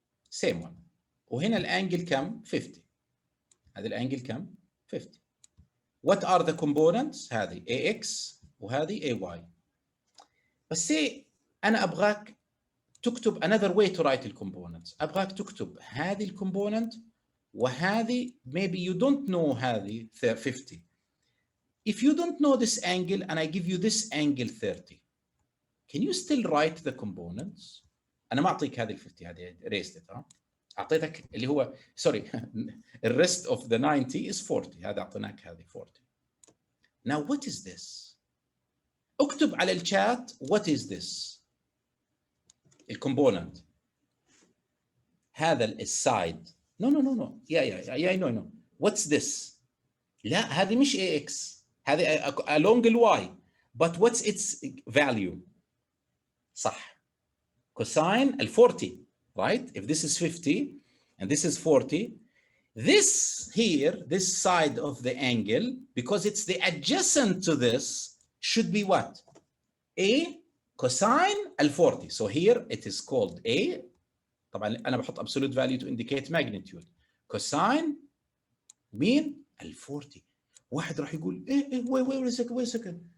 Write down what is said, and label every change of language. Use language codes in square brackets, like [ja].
[en] Same one. [ar] وهنا الانجل كم؟ 50. هذا الانجل كم؟ 50. [en] What are the components؟ [ar] هذه AX وهذه AY. [en] بس say [ar] أنا أبغاك تكتب [en] another way to write the components. [ar] أبغاك تكتب هذه الكومبوننت وهذه [en] maybe you don't know [ar] هذه 50. [en] If you don't know this angle and I give you this angle 30, can you still write the components؟ [ar] أنا ما أعطيك هذه ال 50 هذه [en] raised it [ar] أعطيتك اللي هو [en] sorry the rest of the 90 is 40 [ar] هذا أعطيناك هذه 40. [en] Now what is this؟ [ar] اكتب على الشات [en] what is this؟ [ar] الكومبوننت هذا السايد [en] no yeah no what's this؟ [ar] لا هذه مش AX هذه [en] along الY but what's its value؟ صح cosine ال 40 right? If this is 50 and this is 40, this here, this side of the angle, because it's the adjacent to this, should be what? A cosine ال 40. So here it is called A. [ar] طبعا أنا بحط [en] absolute value to indicate magnitude. [ar] Cosine مين؟ ال 40. واحد راح يقول [en] wait a second.